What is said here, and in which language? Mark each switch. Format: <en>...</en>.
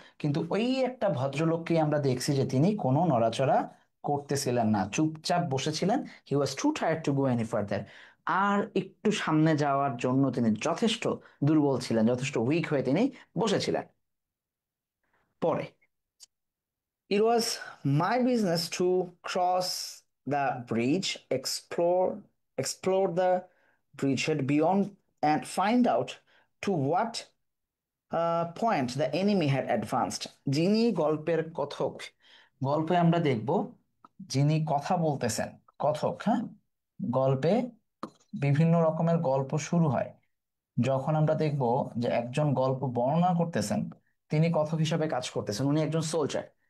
<bn>কিন্তু ওই একটা ভদ্রলোককে আমরা দেখছি যে তিনি কোনো নড়াচড়া করতেছিলেন না, চুপচাপ বসেছিলেন।</bn> <en>He was too tired to go any further.</en> <bn>আর একটু সামনে যাওয়ার জন্য তিনি যথেষ্ট দুর্বল ছিলেন, যথেষ্ট উইক হয়ে তিনি বসেছিলেন। পরে</bn> <en>It was my business to cross the bridge, explore the bridgehead beyond, and find out to what point the enemy had advanced.</en> <bn>যিনি গল্পের কথক, গল্পে আমরা দেখব যিনি কথা বলতেছেন, কথক, হ্যাঁ, গল্পে বিভিন্ন রকমের গল্প শুরু হয় যখন আমরা দেখব যে একজন গল্প বর্ণনা করতেছেন, তিনি কথক হিসাবে কাজ করতেছেন, উনি একজন সোলজার।</bn>